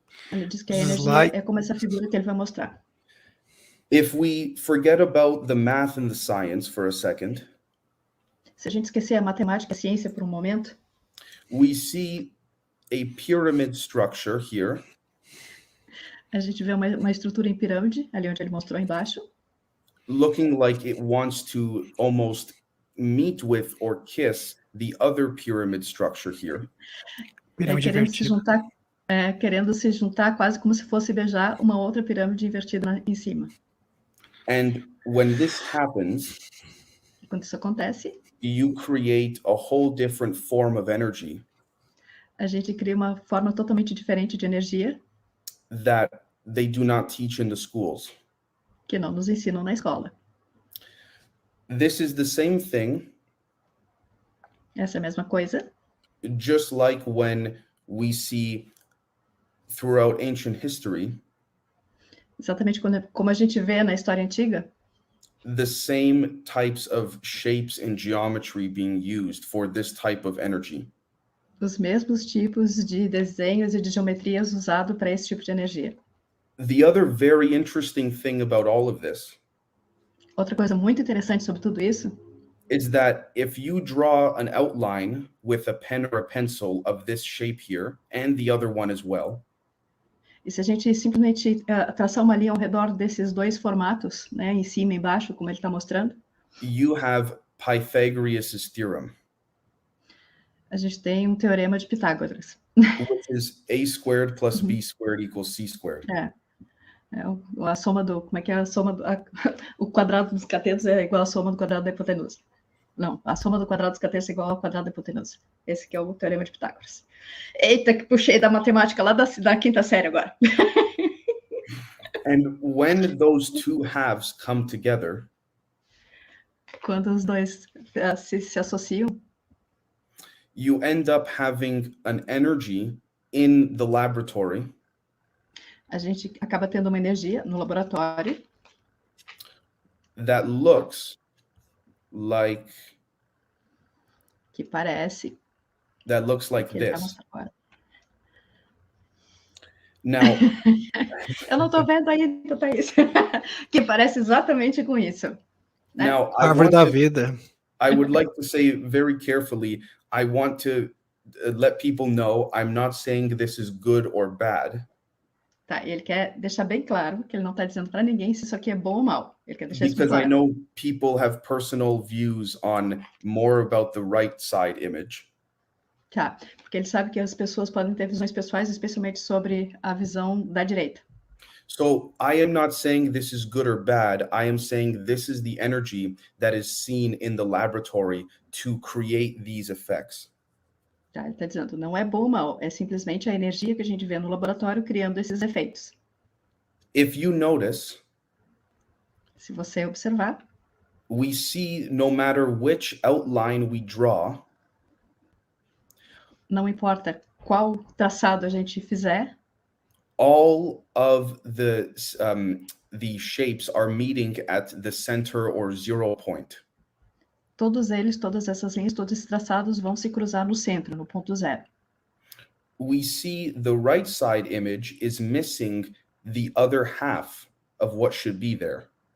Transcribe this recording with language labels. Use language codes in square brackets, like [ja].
[pt] Ele diz que a [en] Slide. [pt] energia é como essa figura que ele vai mostrar. [en] If we forget about the math and the science for a second, [pt] Se a gente esquecer a matemática e a ciência por um momento, [en] we see a pyramid structure here. [pt] a gente vê uma estrutura em pirâmide, ali onde ele mostrou embaixo, [en] Looking like it wants to almost meet with or kiss the other pyramid structure here. [pt] pirâmide querendo se invertida. juntar, querendo se juntar quase como se fosse beijar uma outra pirâmide invertida em cima. [en] And when this happens, [pt] E quando isso acontece, [en] you create a whole different form of energy [pt] a gente cria uma forma totalmente diferente de energia [en] that they do not teach in the schools. [pt] que não nos ensinam na escola. [en] This is the same thing, [pt] Essa é a mesma coisa, [en] just like when we see throughout ancient history, [pt] exatamente como a gente vê na história antiga, [en] the same types of shapes and geometry being used for this type of energy. [pt] os mesmos tipos de desenhos e de geometrias usados para esse tipo de energia. [en] The other very interesting thing about all of this [pt] Outra coisa muito interessante sobre tudo isso [en] is that if you draw an outline with a pen or a pencil of this shape here and the other one as well, [pt] e se a gente simplesmente traçar uma linha ao redor desses dois formatos, né, em cima e embaixo, como ele está mostrando, [en] you have Pythagoras' theorem, [pt] a gente tem um teorema de Pitágoras. [en] which is a squared plus b squared equals c squared. [pt] A soma do... Como é que é a soma do... o quadrado dos catetos é igual à soma do quadrado da hipotenusa. Não, a soma do quadrado dos catetos é igual ao quadrado da hipotenusa. Esse que é o teorema de Pitágoras. Eita, que puxei da matemática lá da quinta série agora. [en] And when those two halves come together, [pt] Quando os dois se associam, [en] you end up having an energy in the laboratory [pt] a gente acaba tendo uma energia no laboratório [en] that looks like [pt] que parece [en] like [pt] que ele vai [en] this. [pt] mostrar agora. [en] Now, [pt] Eu não estou vendo ainda, Thaís. Que parece exatamente com isso. Né? [en] now [pt] Árvore da vida. [en] I would like to say very carefully, I want to let people know I'm not saying this is good or bad. [pt] Tá, ele quer deixar bem claro que ele não está dizendo para ninguém se isso aqui é bom ou mal. Ele quer deixar isso bem [en] Because I [pt] claro. [en] know people have personal views on more about the right side image. [pt] Tá, porque ele sabe que as pessoas podem ter visões pessoais, especialmente sobre a visão da direita. [en] So I am not saying this is good or bad. I am saying this is the energy that is seen in the laboratory to create these effects. [pt] Tá, ele está dizendo, não é bom ou mal, é simplesmente a energia que a gente vê no laboratório criando esses efeitos. [en] If you notice, [pt] Se você observar, [en] we see no matter which outline we draw, [pt] não importa qual traçado a gente fizer, [en] all of the shapes are meeting at the center or 0 point. [pt] todos eles, todas essas linhas, todos esses traçados vão se cruzar no centro, no ponto 0. [en] We see the right side image is missing the other half of what should be there.